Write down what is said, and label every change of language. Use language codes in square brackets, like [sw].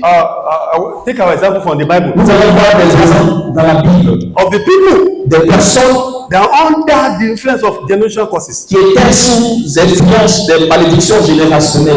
[en] Take our example from the Bible. [fr] Nous allons voir des exemples dans la Bible [en] Of the people [fr] des personnes [en] that are under the influence of generational curses. [fr] qui étaient sous influence des malédictions générationnelles.